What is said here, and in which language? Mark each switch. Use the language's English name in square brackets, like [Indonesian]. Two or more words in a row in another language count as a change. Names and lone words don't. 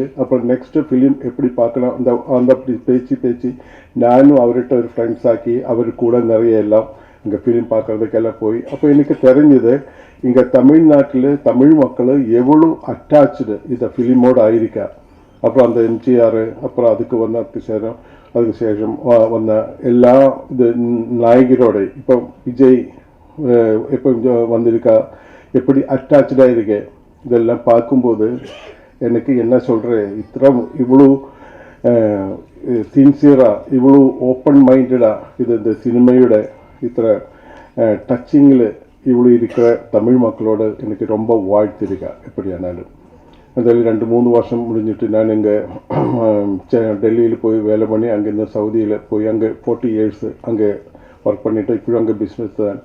[Tamil] அப்புறம் [English] next film [Tamil] எப்படி பார்க்கலாம் அந்த பேச்சு நானும் அவர்கிட்ட ஒரு ஃப்ரெண்ட்ஸ் ஆக்கி அவர் கூட நிறைய எல்லாம் இங்கே ஃபிலிம் பார்க்குறதுக்கெல்லாம் போய் அப்போ எனக்கு தெரிஞ்சது இங்கே தமிழ்நாட்டில் தமிழ் மக்கள் எவ்வளோ அட்டாச்சு இந்த ஃபிலிமோடு ஆயிருக்கா. அப்புறம் அந்த எம்ஜிஆர், அப்புறம் அதுக்கு [Malayalam] ശേഷം വന്ന എല്ലാ ഇത് നായകരോടെ ഇപ്പം [Tamil] விஜய் இப்போ வந்திருக்கா, எப்படி அட்டாச்சாக இருக்கு, இதெல்லாம் பார்க்கும்போது எனக்கு என்ன சொல்கிறேன், இவ்வளோ [Malayalam] സിൻസിയറാ, ഇവളു [English] open minded [Tamil] இந்த சினிமையோட இத்தனை டச்சிங்கில் இவ்வளோ இருக்கிற தமிழ் மக்களோட எனக்கு ரொம்ப வாழ்த்திருக்கா. எப்படியானாலும் அதில் 2-3 வருஷம் முடிஞ்சிட்டு நான் இங்கே டெல்லியில் போய் வேலை பண்ணி அங்கேருந்து சவுதியில் போய் அங்கே 40 years அங்கே ஒர்க் பண்ணிவிட்டு இப்போயும் அங்கே பிஸ்னஸ் தான்.